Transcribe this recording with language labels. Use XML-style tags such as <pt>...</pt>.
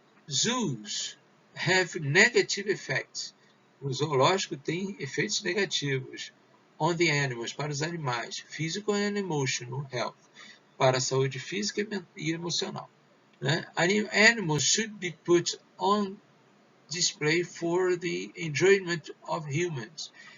<en>Zoos have negative effects.</en> <pt>O zoológico tem efeitos negativos</pt> <en>on the animals,</en> <pt>para os animais,</pt> <en>physical and emotional health,</en> <pt>para a saúde física e emocional. Né?</pt> <en>Animals should be put on display for the enjoyment of humans.</en>